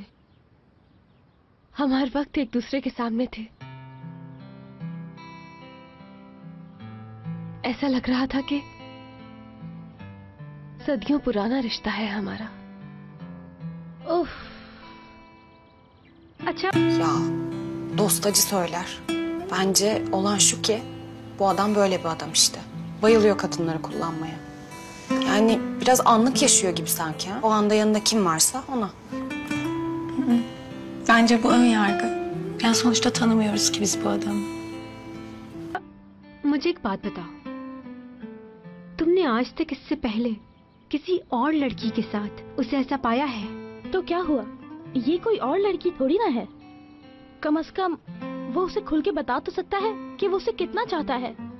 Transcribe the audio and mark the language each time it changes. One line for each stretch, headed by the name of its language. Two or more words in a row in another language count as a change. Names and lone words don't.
Hindi: हम हर वक्त एक दूसरे के सामने थे। ऐसा लग रहा था कि सदियों पुराना रिश्ता है हमारा। ओह, अच्छा।
Turkish: Ya, dost acı söyler. Bence olan şu ki, bu adam böyle bir adam işte. Bayılıyor kadınları kullanmaya. Yani biraz anlık yaşıyor gibi sanki. Ha? O anda yanında kim varsa ona. Bence bu ön yargı. Yani sonuçta tanımıyoruz ki biz bu adamı.
Hindi: मुझे एक बात बताओ, तुमने आज तक इससे पहले किसी और लड़की के साथ उसे ऐसा पाया है? तो क्या हुआ? ये कोई और लड़की थोड़ी ना है। कम से कम वो उसे खुल के बता तो सकता है कि वो उसे कितना चाहता है।